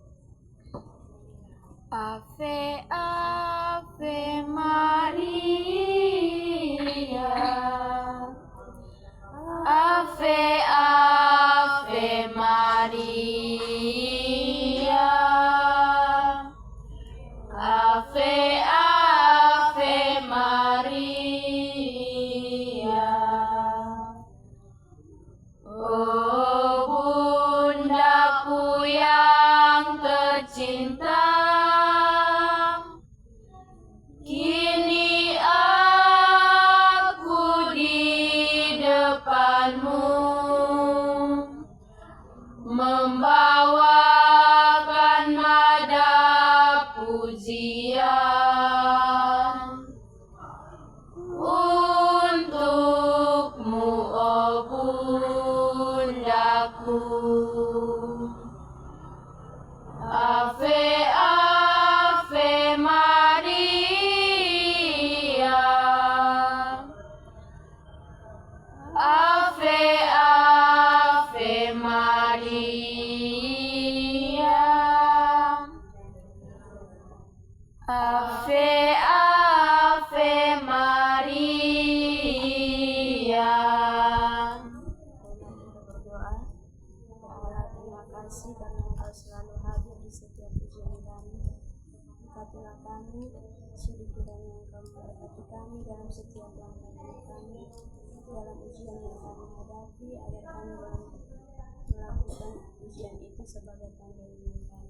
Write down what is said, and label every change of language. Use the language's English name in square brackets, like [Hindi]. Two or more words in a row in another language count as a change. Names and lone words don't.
[Latin] Ave, Ave Maria, Ave, Ave Maria, Ave, Ave Maria. [Indonesian] Oh bundaku yang tercinta, kini aku di depanmu membawakan nada pujian untukmu, oh bundaku. [Latin] Ave, Ave Maria, Ave, Ave Maria, Ave, Ave Maria. [Indonesian] Berdoa. Allah, terima kasih karena Engkau selalu hadir di setiap ujian kami. Berkatilah kami, sudi kiranya Engkau memberkati kami dalam setiap langkah hidup kami, dalam ujian yang kami hadapi, agar kami dalam melakukan ujian itu sebagai tanda iman kami.